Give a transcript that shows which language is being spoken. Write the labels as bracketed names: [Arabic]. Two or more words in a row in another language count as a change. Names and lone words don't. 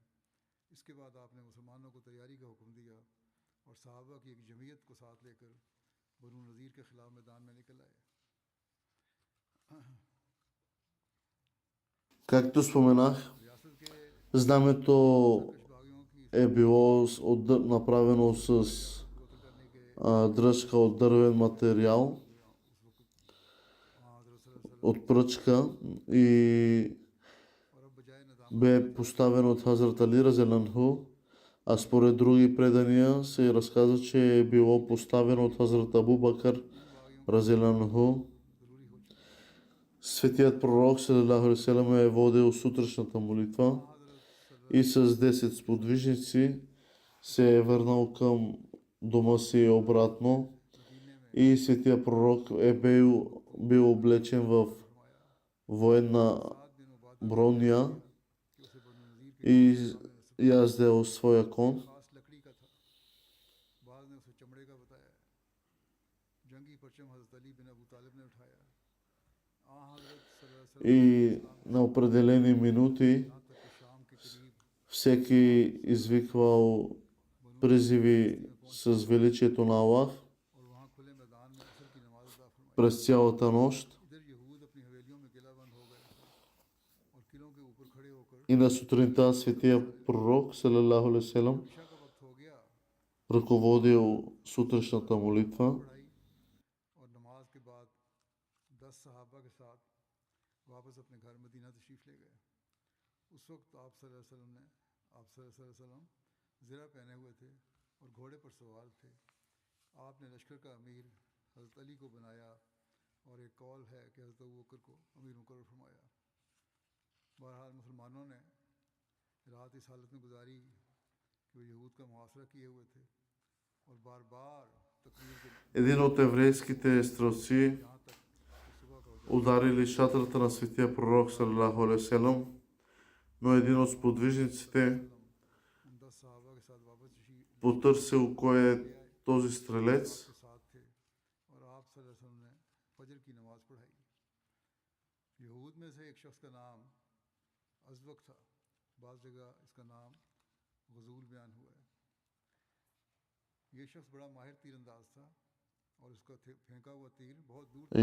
[Urdu] اس کے بعد آپ نے مسلمانوں کو تیاری کا حکم دیا اور صحابہ کی ایک جمعیت کو ساتھ لے کر بنو نضیر کے خلاف میدان میں نکل آئے. [Bulgarian] Както споменах, [Urdu] ریاست کے [Bulgarian] знамето [Urdu] کشباغیوں کی [Bulgarian] е било направено с [Urdu] قتل کرنے کے [Bulgarian] дръжка от дървен материал, [Urdu] اس وقت حضرت صلی اللہ علیہ [Bulgarian] от пръчка, и [Urdu] وسلم اور اب بجائے ندام [Bulgarian] бе поставен от Хазрат Али [Arabic] رضي الله عنه, [Bulgarian] а според други предания се разказва, че е било поставено от Хазрат Абу Бакър [Arabic] رضي الله عنه. [Urdu] ضروری ہو چکا. [Bulgarian] Светият пророк [Arabic] صلى الله عليه وسلم [Bulgarian] е водил сутрешната молитва [Urdu] حضرت صلی اللہ [Bulgarian] и с 10 сподвижници се е върнал към дома си обратно, [Urdu] مدینے میں [Bulgarian] и светия пророк е бил облечен в военна [Urdu] سات دن بعد [Bulgarian] броня [Urdu] کہ اسے بنو نضیر کے [Bulgarian] и яздел своя кон. [Urdu] خاص لکڑی کا تھا. بعد نے اسے چمڑے کا بتایا۔ جنگی پرچم حضرت علی بن ابو طالب نے اٹھایا. حضرت صلی اللہ علیہ [Bulgarian] И на определени минути [Urdu] وسلم یہاں تک کہ شام کے قریب [Bulgarian] всеки извиквал призиви с величието на Аллах [Urdu] اور وہاں کھلے میدان میں عصر کی نماز ادا فرمائی. [Bulgarian] през цялата нощ. [Urdu] ادھر یہود اپنی حویلیوں میں قلعہ بند ہو گئے تھے اور قلعوں کے اوپر کھڑے ہو کر [Bulgarian] И на сутринта светия пророк [Arabic] صلى الله عليه وسلم [Urdu] عشاء کا وقت ہو گیا, [Bulgarian] ръководил сутрешната молитва [Urdu] پڑھائی اور نماز واپس اپنے گھر مدینہ تشریف لے گئے. اس وقت آپ صلی اللہ علیہ وسلم ذرا پہنے ہوئے تھے اور گھوڑے پر سوار تھے. آپ نے لشکر کا امیر حضرت علی کو بنایا اور ایک قول ہے کہ حضرت ابو بکر کو امیر مقرر فرمایا. بہرحال مسلمانوں نے رات اس حالت میں گزاری کہ وہ یہود کا محاصرہ کیے ہوئے تھے اور بار بار تکبیر کے [Bulgarian] Един от еврейските стрелци [Urdu] یہاں تک کہ صبح کا ہو [Bulgarian] ударили шатрата на светия пророк [Arabic] صلى الله عليه وسلم, [Bulgarian] но един от сподвижниците [Urdu] ان 10 صحابہ کے ساتھ واپس تشریف [Bulgarian] потърсил кой е този стрелец [Urdu] کے ساتھ تھے اور آپ صلی اللہ علیہ وسلم نے فجر کی نماز پڑھائی. یہود میں سے ایک شخص کا نام ازوک تھا، بعض جگہ اس کا نام غزول بیان ہوا ہے. یہ شخص بڑا ماہر تیرانداز تھا اور اس کا پھینکا ہوا تیر بہت دور تھا.